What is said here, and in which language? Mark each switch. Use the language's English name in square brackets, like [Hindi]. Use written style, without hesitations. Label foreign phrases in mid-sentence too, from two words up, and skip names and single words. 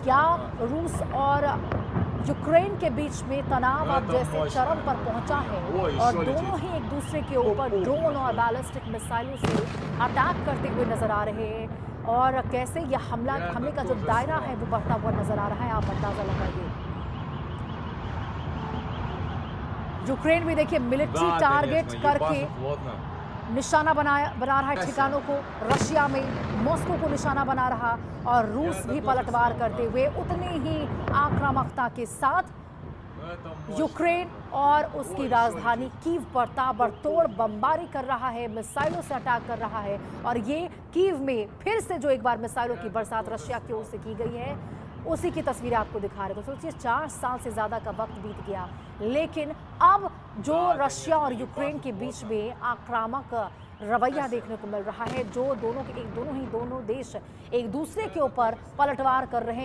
[Hindi] क्या रूस और यूक्रेन के बीच में तनाव अब जैसे चरम पर पहुंचा है और दोनों ही एक दूसरे के ऊपर ड्रोन और बैलिस्टिक मिसाइलों से अटैक करते हुए नजर आ रहे हैं और कैसे यह हमले का जो दायरा है वो बढ़ता हुआ नजर आ रहा है। आप अंदाजा लगाइए। यूक्रेन भी देखिए मिलिट्री [Russian] Да, [Hindi] टारगेट [Russian] конечно, [Hindi] करके [Russian] ебашит плотно. [Hindi] निशाना बना रहा है ठिकानों को। रशिया में मॉस्को को निशाना बना रहा और रूस भी पलटवार करते हुए उतनी ही आक्रामकता के साथ [Russian] Ну, это мощно. [Hindi] यूक्रेन और उसकी राजधानी कीव पर ताबड़तोड़ बमबारी कर रहा है, मिसाइलों से अटैक कर रहा है। और ये कीव में फिर से जो एक बार मिसाइलों की बरसात रशिया की ओर से की गई है, उसी की तस्वीरें आपको दिखा रहे। तो सोचिए 4 साल से ज्यादा का वक्त बीत गया, लेकिन अब जो रशिया और यूक्रेन के बीच में आक्रामक रवैया देखने को मिल रहा है, जो दोनों देश एक दूसरे के ऊपर पलटवार कर रहे हैं।